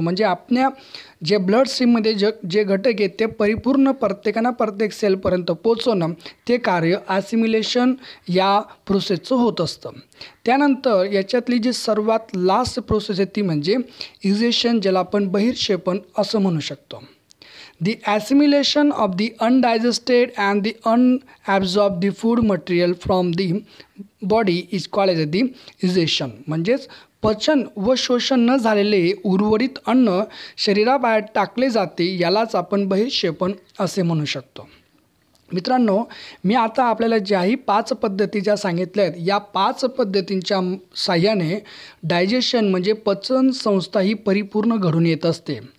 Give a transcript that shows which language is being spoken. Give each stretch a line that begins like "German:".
Marathi: म्हणजे आपल्या जे ब्लड स्ट्रीममध्ये जे घटक आहेत ते परिपूर्ण प्रत्येक सेलपर्यंत पोचवणं ते कार्य ॲसिमिलेशन या प्रोसेसचं होत असतं. त्यानंतर याच्यातली जी सर्वात लास्ट प्रोसेस आहे ती म्हणजे इजेशन, ज्याला आपण बहिर्क्षेपण असं म्हणू शकतो.
English: The assimilation of the undigested and the unabsorbed the food material from the body is called as the digestion.
Marathi: म्हणजेच पचन व शोषण न झालेले उर्वरित अन्न शरीराबाहेर टाकले जाते यालाच आपण बहिर्क्षेपण असे म्हणू शकतो. मित्रांनो मी आता आपल्याला ज्याही 5 पद्धती ज्या सांगितल्या आहेत या 5 पद्धतींच्या साह्याने डायजेशन म्हणजे पचन संस्था ही परिपूर्ण घडून येत असते.